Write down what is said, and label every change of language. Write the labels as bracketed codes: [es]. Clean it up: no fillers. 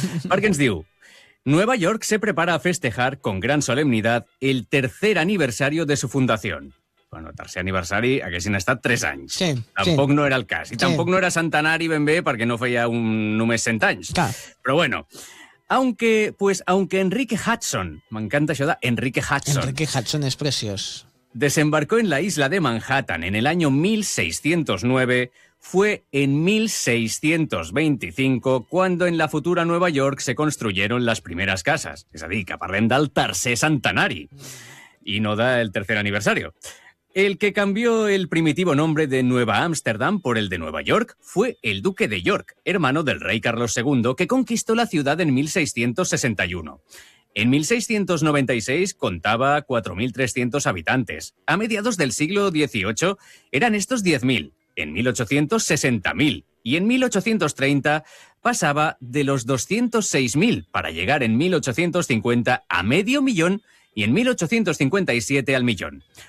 [ca] Perquè ens diu, [es] Nova York se prepara a festejar con gran solemnidad el tercer aniversario de su Fundació. [ca] Bueno, tercer aniversari haguessin estat 3 anys. Sí, tampoc sí. No era el cas. I tampoc no era centenari ben bé perquè no feia només 100 anys. Clar. Però bueno, aunque Enrique Hudson, m'encanta això d'Enrique Hudson. Enrique Hudson és preciós. [es] Desembarcó en la isla de Manhattan en el año 1609, fue en 1625 cuando en la futura Nueva York se construyeron las primeras casas. [ca] És a dir, que parlem del tercer centenari i no del tercer aniversari. [es] El que cambió el primitivo nombre de Nueva Ámsterdam por el de Nueva York fue el duque de York, hermano del rey Carlos II, que conquistó la ciudad en 1661. En 1696 contaba 4.300 habitantes. A mediados del siglo XVIII eran estos 10.000, en 1800 60.000 y en 1830 pasaba de los 206.000 para llegar en 1850 a medio millón y en 1857 al millón.